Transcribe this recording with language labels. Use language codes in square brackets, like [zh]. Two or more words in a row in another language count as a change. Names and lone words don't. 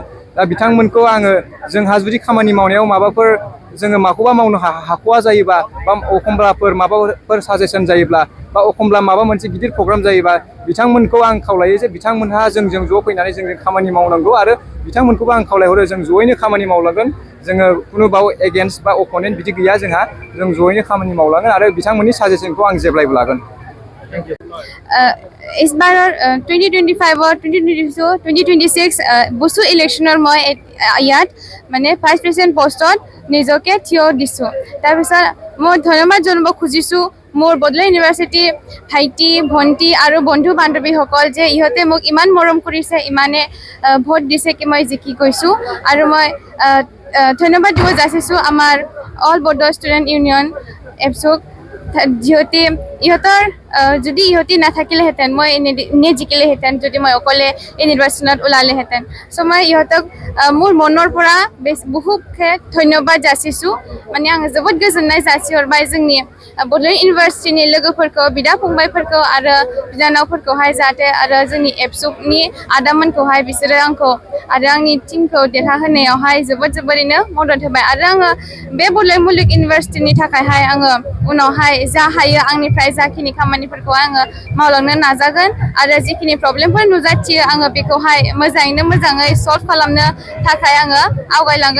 [brx] दा बिथांमोनखौ आङो जोंहा जुदि खामानि मावनायाव माबाफोर जोङो माखौबा मावनो हाख'वा जायोबा बा एखमब्लाफोर माबाफोर साजेसन जायोब्ला बा एखमब्ला माबा मोनसे गिदिर प्रग्राम जायोबा बिथांमोनखौ आं खावलायो जे बिथांमोनहा जोंजों ज' फैनानै जोंजों खामानि मावनांगौ आरो बिथांमोनखौबो आं खावलायहरो जों जयैनो खामानि मावलांगोन। जोङो खुनु बाव [en] against or opponent [brx] बिदि गैया जोंहा। जों जयैनो खामानि मावलांगोन आरो बिथांमोननि साजेसनखौ आं जेब्लायबो लागोन। [hi] इस बार [as] 2025 और 2022 2026 বস্তু ইলেকশ্যনৰ মই ইয়াত মানে [en] vice president [as] পষ্টত নিজকে থিয় দিছোঁ। তাৰপিছত মই ধন্যবাদ জনাব খুজিছোঁ মোৰ বডলেণ্ড ইউনিভাৰ্চিটি ভাইটি ভণ্টি আৰু বন্ধু বান্ধৱীসকল যে ইহঁতে মোক ইমান মৰম কৰিছে, ইমানে ভোট দিছে কি মই জিকি গৈছোঁ। আৰু মই ধন্যবাদ দিব যাচিছোঁ আমাৰ অল বড' ষ্টুডেণ্ট ইউনিয়ন এপছুক। যিহঁতে ইহঁতৰ যদি ইহঁতি নাথাকিলেহেঁতেন মই জিকিলেহেঁতেন যদি মই অকলে এই নিৰ্বাচনত ওলালেহেঁতেন। চ' মই ইহঁতক মোৰ মনৰ পৰা बहुतखे धन्यबाद जासिছোঁ। [brx] माने आं जोबोद गोजोननाय जासिहरबाय जोंनि बड'लेण्ड इउनिभार्सिटिनि लोगोफोरखौ बिदा फंबायफोरखौ आरो बिनानावफोरखौहाय जाहाथे आरो जोंनि एबसुनि आदामोनखौहाय बिसोरो आंखौ आरो आंनि टिमखौ देरहाहोनायावहाय जोबोरैनो मदद होबाय आरो आङो बे बड'लेण्ड मुलुग इउनिभार्सिटिनि थाखायहाय आङो उनावहाय जा हायो आंनिफ्राय जाखिनि खामानिफोरखौ आङो मावलांनो नाजागोन आरो जिखिनि प्रब्लेमफोर नुजाथियो आङो बेखौहाय मोजाङै सल्भ खालामनो थाखाय आङो आवगायलांगोन।